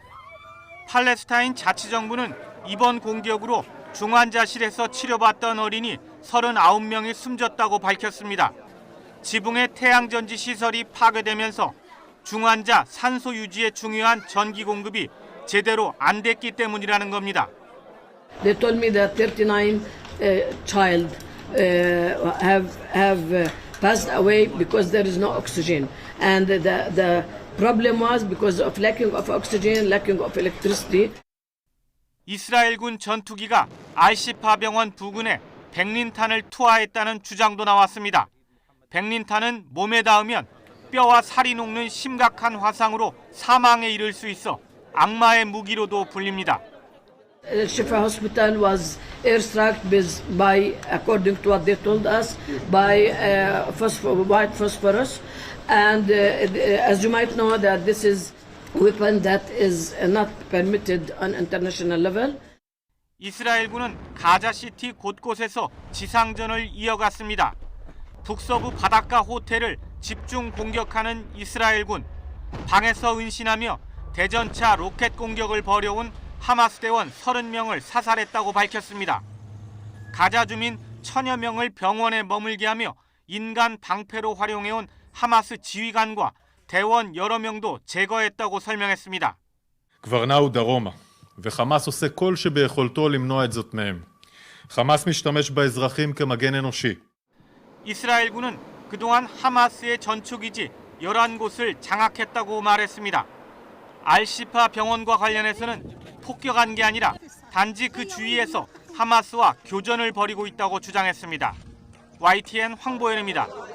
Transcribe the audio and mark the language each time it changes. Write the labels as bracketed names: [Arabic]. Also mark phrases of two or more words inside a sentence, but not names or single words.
[Korean] 팔레스타인 자치정부는 이번 공격으로 중환자실에서 치료받던 어린이 39명이 숨졌다고 밝혔습니다. 지붕의 태양전지 시설이 파괴되면서 중환자 산소 유지에 중요한 전기 공급이 제대로 안 됐기 때문이라는 겁니다. [English] They told me that 39 child have passed away because there is no oxygen, and the problem was because of lacking of oxygen, lacking of electricity. [Korean] 이스라엘군 전투기가 알시파 병원 부근에 백린탄을 투하했다는 주장도 나왔습니다. 백린탄은 몸에 닿으면 뼈와 살이 녹는 심각한 화상으로 사망에 이를 수 있어 악마의 무기로도 불립니다. [English] Shifa Hospital was airstruck by, according to what they told us, by white phosphorus, and as you might know, that this is a weapon that is not permitted on international level. [Korean] 이스라엘군은 가자시티 곳곳에서 지상전을 이어갔습니다. 북서부 바닷가 호텔을 집중 공격하는 이스라엘군, 방에서 은신하며 대전차 로켓 공격을 벌여온 하마스 대원 30명을 사살했다고 밝혔습니다. 가자 주민 1000여 명을 병원에 머물게 하며 인간 방패로 활용해온 하마스 지휘관과 대원 여러 명도 제거했다고 설명했습니다. [Hebrew] כבר נעו דרומה, וחמאס עושה כל שביכולתו למנוע את זאת מהם. חמאס משתמש באזרחים כמגן אנושי. [Korean] 이스라엘군은 그동안 하마스의 전초기지 11곳을 장악했다고 말했습니다. 알시파 병원과 관련해서는 폭격한 게 아니라 단지 그 주위에서 하마스와 교전을 벌이고 있다고 주장했습니다. YTN 황보현입니다.